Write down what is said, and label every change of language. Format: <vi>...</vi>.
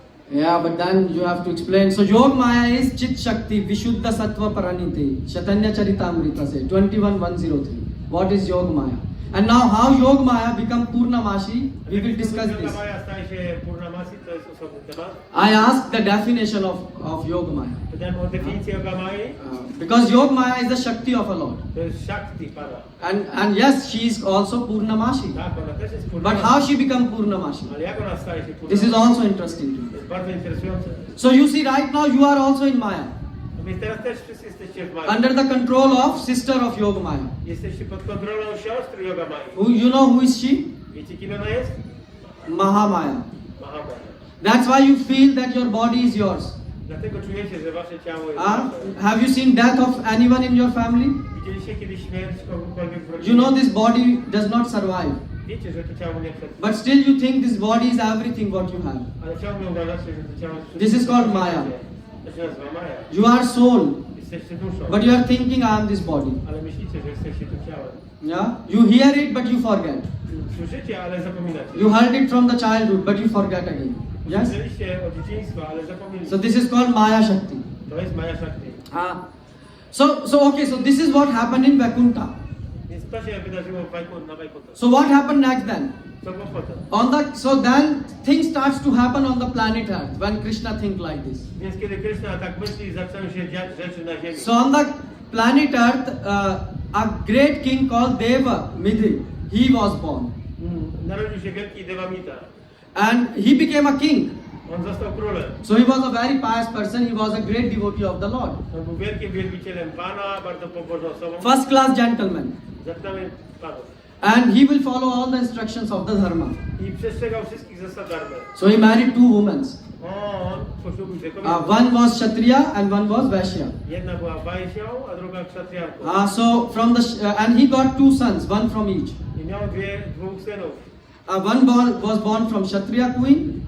<en>Yeah, but then you have to explain. So Yog Maya is Chit Shakti Vishuddha Sattva Paraniti Chaitanya Charitamrita se 21:103. What is Yog Maya? And now how Yog Maya become Purnamashi? We will discuss</en> <pl>Yoga</pl> <en>this.</en> <pl>Maya staje się Purnamasi, to jest osobny temat.</pl> <en>I asked the definition of Yog Maya.</en> <pl>Pytałem o definicję Yoga Mai.</pl> <en>Because Yog Maya is the Shakti of a Lord.</en> <pl>To jest Shakti Pada.</pl> <en>And yes, she is also Purnamashi.</en> <pl>Tak, ona też jest</pl> <en>But</en> <pl>Purnamasi.</pl> <en>how she become Purnamashi?</en> <pl>Ale jak ona staje się Purnamasi?</pl> <en>This is also interesting to</en> <pl>To</pl> <en>me.</en> <pl>jest bardzo interesujące.</pl> <en>So you see right now you are also in Maya.</en> <pl>No więc teraz też wszyscy jesteście w Mai.</pl> <en>Under the control of sister of Yog Maya.</en> <pl>Jesteście pod kontrolą siostry Yoga Mai.</pl> <en>You know who is she?</en> <pl>Wiecie kim ona jest?</pl> <en>Mahamaya.</en> <pl>Mahamaya.</pl> <en>That's why you feel that your body is yours.</en> <pl>Dlatego czujecie, że wasze ciało jest Ah, wasze.</pl> <en>have you seen death of anyone in your family?</en> <pl>Widzieliście kiedyś śmierć kogokolwiek w rodzinie?</pl> <en>You know this body does not survive.</en> <pl>Wiecie, że to ciało nie przetrwa.</pl> <en>But still you think this body is everything what you have.</en> <pl>Ale ciągle uważacie, że to ciało jest</pl> <en>This is called Maya.</en> <pl>To się nazywa Maja.</pl> <en>You are soul.</en> <pl>Jesteście duszą.</pl> <en>But you are thinking I am this body.</en> <pl>Ale myślicie, że jesteście tym ciałem.</pl> <en>Yeah? You hear it but you forget.</en> <pl>Słyszycie, ale zapominacie.</pl> <en>You heard it from the childhood but you forget again. Yes?</en> <pl>Słyszeliście od dzieciństwa, ale zapomnieliście.</pl> <en>So this is called Maya Shakti.</en> <pl>To jest Maja Shakti.</pl> <en>So this is what happened in Vaikuntha.</en> <pl>Więc to się wydarzyło na Vaikuntha.</pl> <en>So what happened next then?</en> <pl>Co było potem?</pl> <en>So then things starts to happen on the planet Earth when Krishna think like this.</en> <pl>Więc kiedy Krishna tak myśli, zaczęły się dziać rzeczy na ziemi.</pl> <en>So on the planet Earth, a great king called Deva Midhi, he was born.</en> <pl>Narodził się wielki Devamita.</pl> <en>And he became a king.</en> <pl>On został królem.</pl> <en>So he was a very pious person, he was a great devotee of the Lord.</en> <pl>On był wielkim wielbicielem Pana, bardzo pobożną osobą.</pl> <en>First class gentleman.</en> <pl>Zaczynamy Panów.</pl> <en>And he will follow all the instructions of the dharma.</en> <pl>I przestrzegał wszystkich zasad dharmy.</pl> <en>So he married two women.</en> <pl>On poślubił dwie kobiety.</pl> <en>One was Kshatriya and one was Vaishya.</en> <pl>Jedna była Wajsią, a druga Kszatrijanką.</pl> <en>So from the and he got two sons, one from each.</en> <pl>I miał dwóch synów.</pl> <en>One was born from Kshatriya queen,</en>